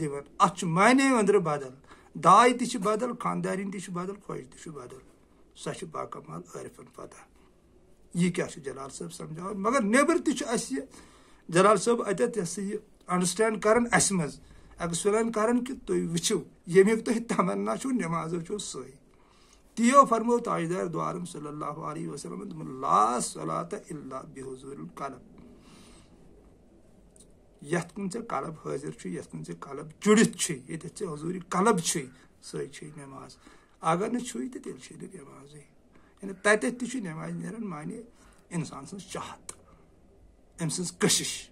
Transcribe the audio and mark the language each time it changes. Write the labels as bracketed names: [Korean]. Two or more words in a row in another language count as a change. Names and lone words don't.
[Kashmiri] دِوان اتھ چھُ معنے أنٛدرٕ بدل داے تہِ چھِ بدل خانٛدارِنۍ تہِ چھِ بدل خۄش تہِ چھُ بدل سۄ چھِ باکمال عٲرفن پتہ یہِ کیٛاہ چھُ جلال صٲب سمجھاوان مگر نیبر تہِ چھُ اسہِ یہِ جلال صٲب اتٮ۪تھ یہِ ہسا یہِ انڈرسٹینڈ کران اسہِ منٛز ایکسپلین کران کہ تُہۍ وٕچھِو ییٚمیُک تۄہہِ تمنا چھُو نٮ۪مازو چھو سۄے تِیو فرمو تاجدار دو عالم [Arabic] صلی اللہ علیہ وسلم [Kashmiri] دوٚپُن [Arabic] لا صلاۃ الا بحضور القلب [Kashmiri] یتھ کُن ژےٚ قلب حٲضر چھُ یتھ کُن ژےٚ قلب جُڑِتھ چھُے ییٚتٮ۪تھ ژےٚ حضوٗری قلب چھُے سۄے چھے نٮ۪ماز اگر نہٕ چھُے تہٕ تیٚلہِ چھے نہٕ نٮ۪مازٕے یعنی تتٮ۪تھ تہِ چھُ نٮ۪مازِ نیران معنی انسان سٕنٛز چاہت أمۍ سٕنٛز کٔشِش